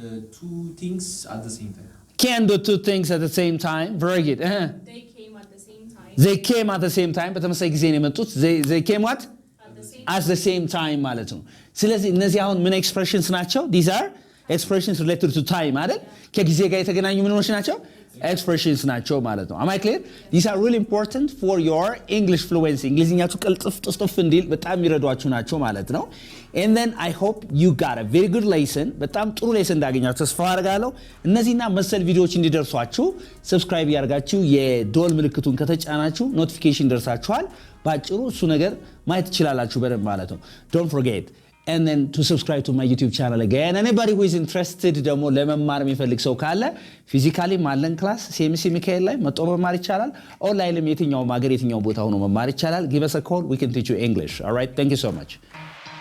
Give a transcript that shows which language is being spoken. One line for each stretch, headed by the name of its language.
English: two things at the same time. Can do two things at the same time. Very good. They came at the same time. They came at the same time.
Amharic: በተመሳሳይ ጊዜ ነው የመጡት።
English: They came what? At the same time
Amharic: ማለት ነው። ስለዚህ እነዚህ አሁን ምን ኤክስፕሬሽንስ ናቸው?
English: These are expressions related to time
Amharic: አይደል? ከጊዜ ጋር የተገናኙ ምንዎች ናቸው?
English: expressions
Amharic: ናቸው ማለት ነው።
English: Am I clear? These are really important for your English fluency.
Amharic: እንግሊዝኛችሁ ቅልጥፍ እንዲል በጣም ይረዷችሁ ናቸው ማለት ነው።
English: And then I hope you got a very good lesson.
Amharic: በጣም ጥሩ ሌሰን እንዳገኛችሁ ተስፋ አደርጋለሁ። እነዚህና መሰል ቪዲዮዎች እንዲደርሷችሁ ሰብስክራይብ ያርጋችሁ የዶል ምልክቱን ከተጫናችሁ ኖቲፊኬሽን ደርሳችኋል። ባጭሩ እሱ ነገር ማየት ትችላላችሁ በደንብ ማለት ነው።
English: Don't forget. And then to subscribe to my YouTube channel again. Anybody who is interested
Amharic: ደግሞ ለመማር የሚፈልግ ሰው ካለ ፊዚካሊ ማለን ክላስ ሲኤምሲ ሚካኤል ላይ መጥቶ መማር ይቻላል። ኦንላይንም የትኛውም ሀገር የትኛው ቦታ ሆኖ መማር ይቻላል።
English: Give us a call. We can teach you English. All right. Thank you so much.